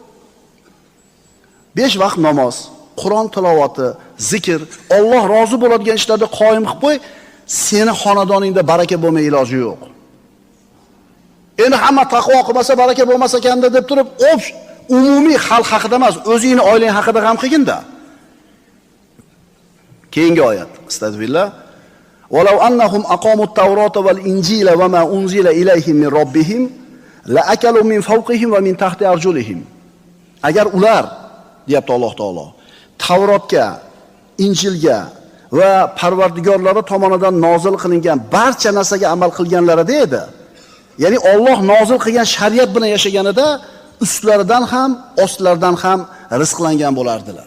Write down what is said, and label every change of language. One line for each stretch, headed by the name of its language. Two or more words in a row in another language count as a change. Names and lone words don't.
Uzbek: 5 vaqt namoz, Qur'on tilovati, zikr, Alloh rozi bo'ladigan ishlarda qoyim qilib qo'y. Seni xonadoningda baraka bo'lmay iloji yo'q. Endi hamma taqvo qilmasa baraka bo'lmas ekanda deb turib, umumiy xalq haqida emas, o'zingni oilang haqida ham qilginda. Keyingi oyat. Astagfirullah.
Arabic: ولو أنهم أقاموا التوراة والإنجيل وما أنزل إليهم من ربهم لأكلوا من فوقهم ومن تحت أرجلهم.
Uzbek: Agar ular, deyapti Alloh taolo, Tavrotga, Injilga va Parvardigorlari tomonidan nozil qilingan barcha narsaga amal qilganlarida edi. Ya'ni Alloh nozil qilgan shariat bilan yashaganida ustlaridan ham, ostlaridan ham rizqlangan bo'lardilar.